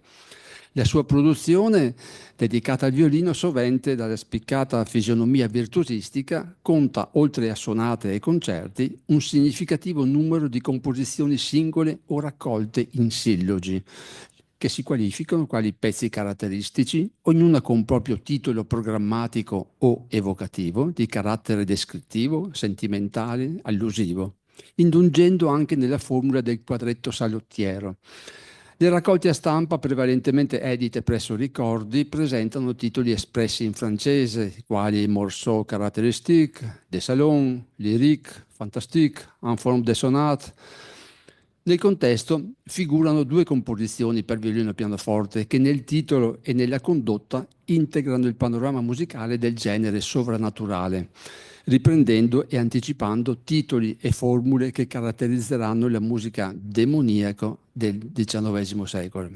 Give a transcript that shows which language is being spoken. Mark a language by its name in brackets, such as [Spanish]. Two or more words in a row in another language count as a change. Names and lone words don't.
[Italian] La sua produzione, dedicata al violino, sovente dalla spiccata fisionomia virtuosistica, conta, oltre a sonate e concerti, un significativo numero di composizioni singole o raccolte in sillogi, che si qualificano quali pezzi caratteristici, ognuna con un proprio titolo programmatico o evocativo, di carattere descrittivo, sentimentale, allusivo, indulgendo anche nella formula del quadretto salottiero. Le raccolte a stampa, prevalentemente edite presso Ricordi, presentano titoli espressi in francese, quali Morceau caractéristique, Des salons, lyrique, fantastique, en forme de sonate. Nel contesto figurano due composizioni per violino e pianoforte che nel titolo e nella condotta integrano il panorama musicale del genere sovrannaturale, riprendendo e anticipando titoli e formule che caratterizzeranno la musica demoniaca del XIX secolo.